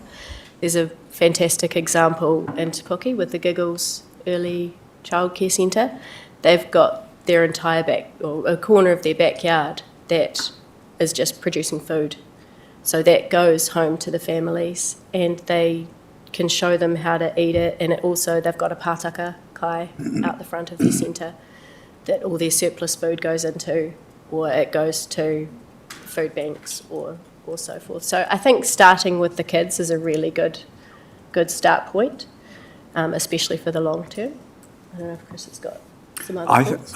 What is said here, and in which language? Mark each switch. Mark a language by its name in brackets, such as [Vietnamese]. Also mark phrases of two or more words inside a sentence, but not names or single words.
[English] There's a fantastic example in Te Puke with the Giggles Early Childcare Centre. They've got their entire a corner of their backyard that is just producing food. So that goes home to the families, and they can show them how to eat it, and they've got a [Māori] pātaka kai [English] out the front of their centre that all their surplus food goes into, or it goes to food banks or so forth. So I think starting with the kids is a really good start point, especially for the long term. I don't know if Chris has got some other thoughts.